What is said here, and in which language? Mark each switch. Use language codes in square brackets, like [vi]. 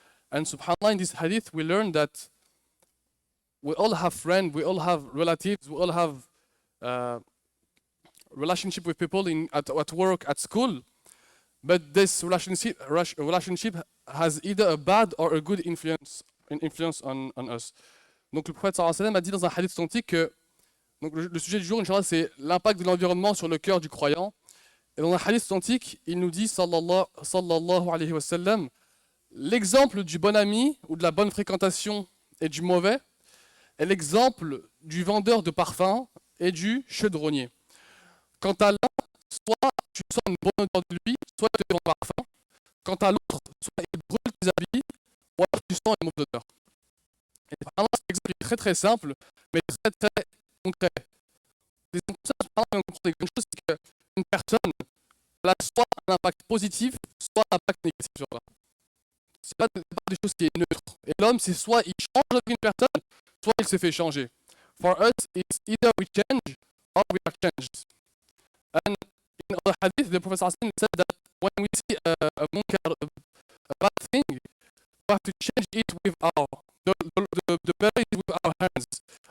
[en] And subhanAllah, in this hadith we learn that we all have friends, we all have relatives, we all have relationship with people at work, at school. But this relationship has either a bad or a good influence on us. [fr] Donc le prophète sallallahu alayhi wa sallam a dit dans un hadith authentique que donc le sujet du jour, Inch'Allah, c'est l'impact de l'environnement sur le cœur du croyant. Et dans un hadith authentique, il nous dit sallallahu alayhi wa sallam, l'exemple du bon ami ou de la bonne fréquentation et du mauvais est l'exemple du vendeur de parfums et du chaudronnier. Quant à l'un, soit tu sens une bonne odeur de lui, soit il te vend parfum. Quant à l'autre, soit il brûle tes habits, ou alors tu sens une mauvaise odeur. Et vraiment, cet exemple est très très simple, mais très très concret. Les exemples simples, on comprend quelque chose, c'est qu'une personne elle a soit un impact positif, soit un impact négatif sur toi. C'est pas des choses qui est neutre. Et l'homme, c'est soit il change avec une personne, soit il se fait changer. [en] For us, it's either we change or we are changed. And in other hadith, the Prophet ﷺ said that when we see a munkar, a bad thing, we have to change it with the better is with our hands.